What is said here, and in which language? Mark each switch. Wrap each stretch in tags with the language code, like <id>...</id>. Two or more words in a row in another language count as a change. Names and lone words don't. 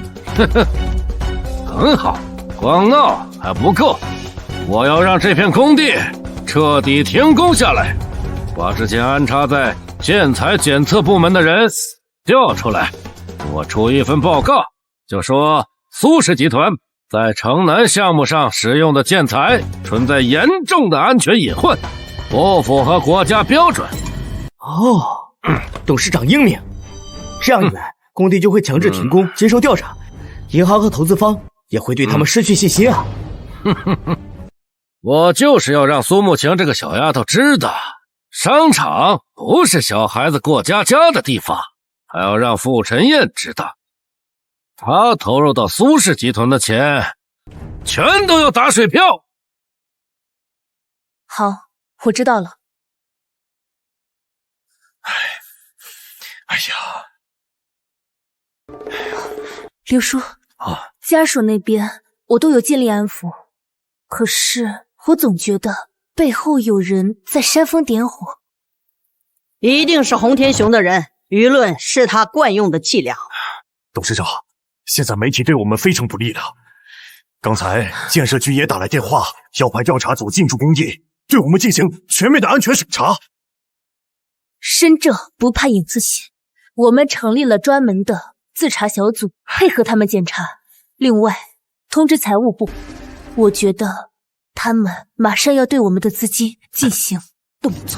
<zh>很好，光鬧還不夠，我要讓這片工地徹底停工下來，把之前安插在建材檢測部門的人調出來，我出一份報告，就說蘇氏集團在城南項目上使用的建材存在嚴重的安全隱患，不符合國家標準。董事長英明，這樣一來，工地就會強制停工，接受調查，銀行和投資方也會對他們失去信心啊。我就是要讓蘇慕晴這個小丫頭知道，商場不是小孩子過家家的地方，還要讓傅晨燕知道，他投入到蘇氏集團的錢全都要打水漂。好，我知道了。哎呀，刘叔家属那边我都有尽力安抚，可是我总觉得背后有人在煽风点火。一定是洪天雄的人，舆論是他慣用的伎倆。董事长，现在媒体对我们非常不利的。刚才建設局也打來電話，要派調查組進駐工地，對我們進行全面的安全審查。身正不怕影子斜，我們成立了專門的自查小組，配合他們檢查。另外，通知財務部，我覺得他們馬上要對我們的資金進行動作。</zh>